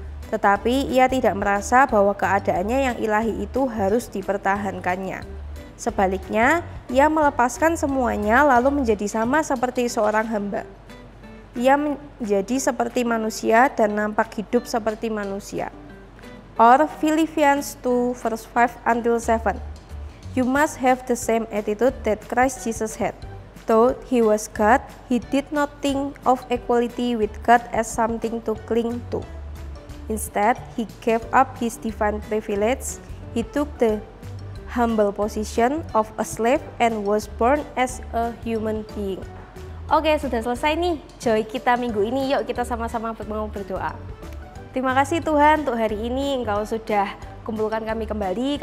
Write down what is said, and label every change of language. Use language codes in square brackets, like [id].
[id] Tetapi ia tidak merasa bahwa keadaannya yang ilahi itu harus dipertahankannya. Sebaliknya, ia melepaskan semuanya lalu menjadi sama seperti seorang hamba. Ia menjadi seperti manusia dan nampak hidup seperti manusia. [en] Or Philippians 2 verse 5 until 7. You must have the same attitude that Christ Jesus had. Though he was God, he did not think of equality with God as something to cling to. Instead, he gave up his divine privilege. He took the humble position of a slave and was born as a human being. [id] Oke, sudah selesai nih Joy kita minggu ini. Yuk kita sama-sama mau berdoa. Terima kasih Tuhan untuk hari ini Engkau sudah kumpulkan kami kembali.